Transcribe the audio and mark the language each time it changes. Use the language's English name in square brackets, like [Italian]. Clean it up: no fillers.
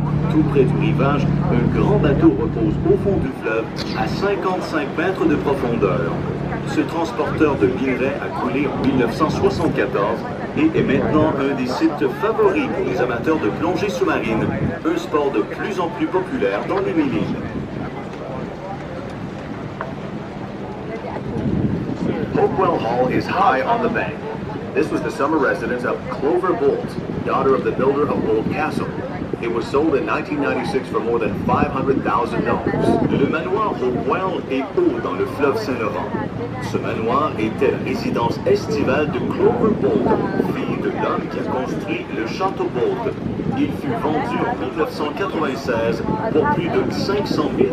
[French] Tout près du rivage, un grand bateau repose au fond du fleuve à 55 mètres de profondeur. Ce transporteur de minerais a coulé en 1974 et est maintenant un des sites favoris pour les amateurs de plongée sous-marine, un sport de plus en plus populaire dans les 1000 îles. [English] Hopewell Hall is high on the bank. This was the summer residence of Clover Bolt, daughter of the builder of Bolt Castle. It was sold in 1996 for more than $500,000. [French] Le manoir Hopewell est haut dans le fleuve Saint-Laurent. Ce manoir était la résidence estivale de Clover Bolt, fille de l'homme qui a construit le château Bolt. Il fut vendu en 1996 pour plus de $500,000.